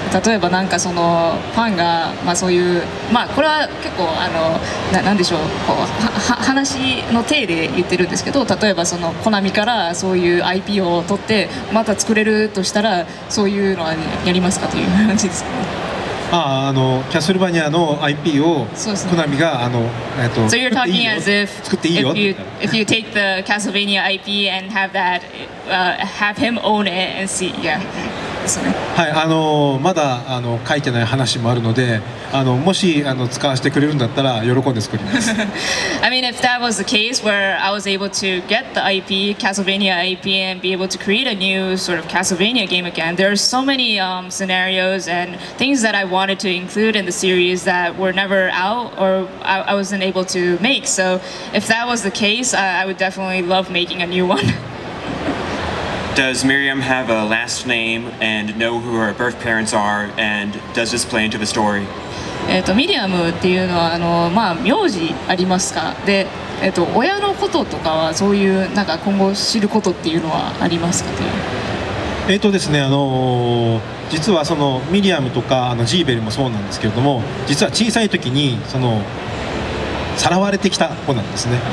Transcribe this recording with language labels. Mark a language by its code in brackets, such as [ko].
[ja] 例えばなんかそのファンがそういうこれは結構なんでしょう、こう話の体で言ってるんですけど、例えばそのコナミからそういう IP を取ってまた作れるとしたら、そういうのはやりますかという話ですかね。キャスルバニアの IP をコナミが [en] So you're talking as if you take the Castlevania IP and have him own it and see, yeah. [ja] はい、まだ書いてない話もあるので、もし使わせてくれるんだったら喜んで作ります。 [en] I mean, if that was the case where I was able to get the IP, Castlevania IP, and be able to create a new sort of Castlevania game again, there are so many scenarios and things that I wanted to include in the series that were never out or I wasn't able to make. So if that was the case, I would definitely love making a new one. Does Miriam have a last name and know who her birth parents are, and does this play into the story? [ja] ミリアムっていうのは名字ありますか？で、親のこととかはそういうなんか今後知ることっていうのはありますかという。ですね、実はそのミリアムとかジーベルもそうなんですけれども、実は小さい時にさらわれてきた子なんですね。